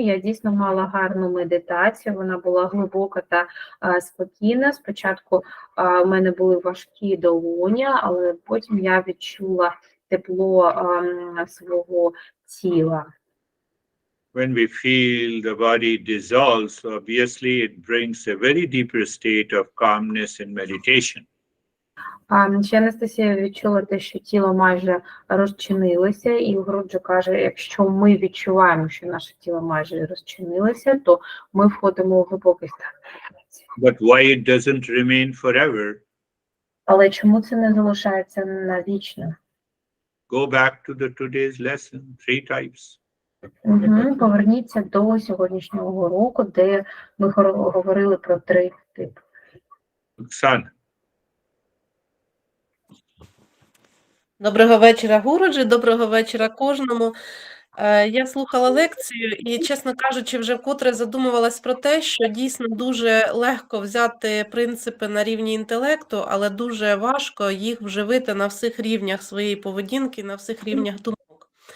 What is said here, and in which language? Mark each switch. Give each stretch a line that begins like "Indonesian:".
Ukrainian: Я дійсно мала гарну медитацію, вона була глибока та спокійна. Спочатку у мене були важкі долоня, але потім я відчула тепло свого тіла.
English: When we feel the body dissolves, obviously it brings a very deeper state of calmness and meditation.
Ukrainian: Ще Анастасія відчула те, що тіло майже розчинилося, і Гриша каже, якщо ми відчуваємо, що наше тіло майже розчинилося, то ми входимо у глибокий стан.
English: But why it doesn't remain forever?
Ukrainian: Але чому це не залишається навічно?
English: Go back to the today's lesson, 3 types.
Ukrainian: Поверніться до сьогоднішнього уроку, де ми говорили про 3 типи. Оксана. Доброго вечора, Гуруджі, доброго вечора кожному. Я слухала лекцію і, чесно кажучи, вже вкотре задумувалась про те, що дійсно дуже легко взяти принципи на рівні інтелекту, але дуже важко їх вживити на всіх рівнях своєї поведінки, на всіх рівнях думок.